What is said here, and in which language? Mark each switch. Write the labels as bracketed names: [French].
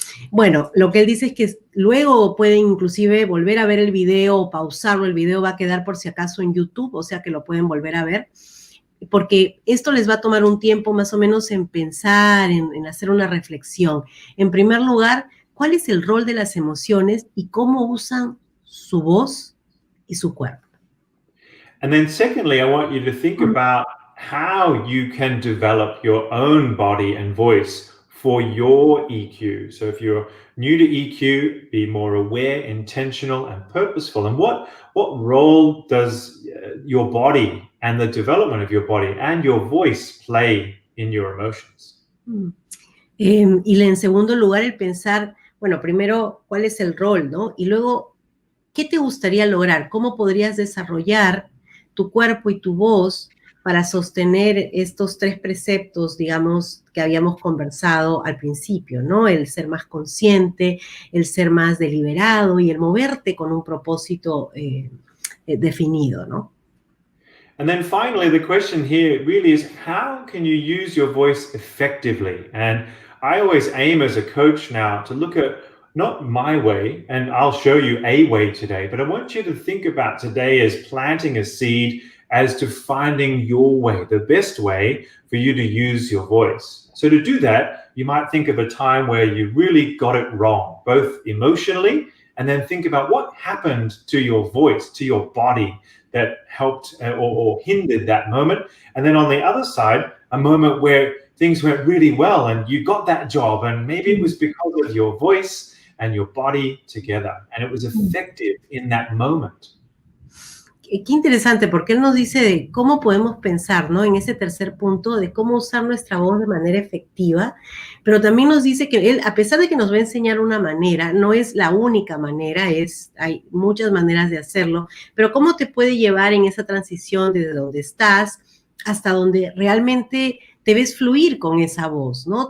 [Spanish] Bueno, lo que él dice es que luego pueden inclusive volver a ver el video o pausarlo. El video va a quedar por si acaso en YouTube, o sea que lo pueden volver a ver, porque esto les va a tomar un tiempo más o menos en pensar, en hacer una reflexión. En primer lugar, ¿cuál es el rol de las emociones y cómo usan su voz y su cuerpo? [English] And then secondly, I want you to think about how you can develop your own body and voice for your EQ. So if you're new to EQ, be more aware, intentional, and purposeful. And what role does your body and the development of your body and your voice play in your emotions? [Spanish] Y en segundo lugar, el pensar, bueno, primero, ¿cuál es el rol, no? Y luego, ¿qué te gustaría lograr? ¿Cómo podrías desarrollar tu cuerpo y tu voz para sostener estos tres preceptos, digamos, que habíamos conversado al principio, ¿no? El ser más consciente, el ser más deliberado y el moverte con un propósito definido, ¿no? [English] And then finally, the question here really is, how can you use your voice effectively? And I always aim as a coach now to look at not my way, and I'll show you a way today, but I want you to think about today as planting a seed as to finding your way, the best way for you to use your voice. So to do that, you might think of a time where you really got it wrong, both emotionally, and then think about what happened to your voice, to your body that helped or hindered that moment. And then on the other side, a moment where things went really well and you got that job, and maybe it was because of your voice and your body together, and it was effective in that moment. [Spanish] Qué interesante, porque él nos dice de cómo podemos pensar, ¿no? En ese tercer punto, de cómo usar nuestra voz de manera efectiva, pero también nos dice que él, a pesar de que nos va a enseñar una manera, no es la única manera, hay muchas maneras de hacerlo, pero cómo te puede llevar en esa transición desde donde estás hasta donde realmente te ves fluir con esa voz, ¿no?